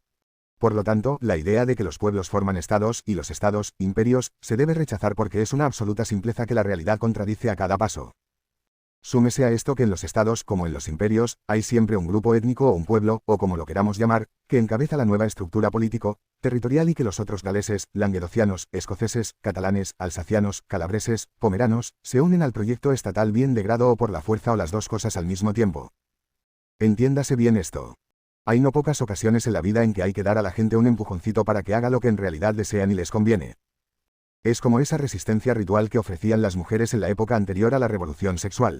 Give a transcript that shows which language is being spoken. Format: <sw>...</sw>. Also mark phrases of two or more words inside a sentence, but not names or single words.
<es>Por lo tanto, la idea de que los pueblos forman estados, y los estados, imperios, se debe rechazar porque es una absoluta simpleza que la realidad contradice a cada paso. Súmese a esto que en los estados, como en los imperios, hay siempre un grupo étnico o un pueblo, o como lo queramos llamar, que encabeza la nueva estructura político-territorial y que los otros galeses, languedocianos, escoceses, catalanes, alsacianos, calabreses, pomeranos, se unen al proyecto estatal bien de grado o por la fuerza o las dos cosas al mismo tiempo. Entiéndase bien esto. Hay no pocas ocasiones en la vida en que hay que dar a la gente un empujoncito para que haga lo que en realidad desean y les conviene. Es como esa resistencia ritual que ofrecían las mujeres en la época anterior a la revolución sexual.</es>